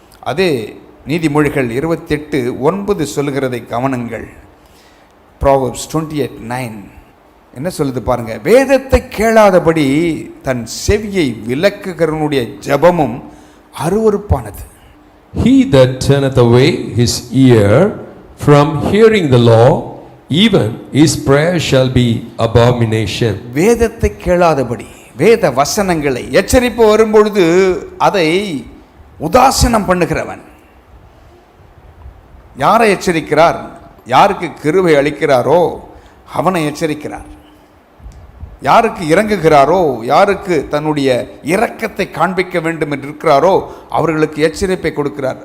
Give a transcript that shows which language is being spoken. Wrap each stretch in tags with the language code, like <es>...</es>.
<ta>அதே நீதிமொழிகள் 28:9 சொல்லுகிறதை கவனங்கள். Proverbs 28:9 என்ன சொல்லுது பாருங்க. வேதத்தை கேளாதபடி தன் செவியை விலக்குகிறவனுடைய ஜெபமும் அருவருப்பானது.</ta> <en>He that turneth away his ear from hearing the law, even his prayer shall be abomination.</en> <ta>வேதத்தை கேளாதபடி, வேத வசனங்களை எச்சரிப்பு வரும்பொழுது அதை உதாசீனம் பண்ணுகிறவன். யாரை எச்சரிக்கிறார்? யாருக்கு கிருபை அளிக்கிறாரோ அவனை எச்சரிக்கிறார். யாருக்கு இறங்குகிறாரோ, யாருக்கு தன்னுடைய இரக்கத்தை காண்பிக்க வேண்டும் என்று இருக்கிறாரோ அவர்களுக்கு எச்சரிப்பை கொடுக்கிறார்.</ta>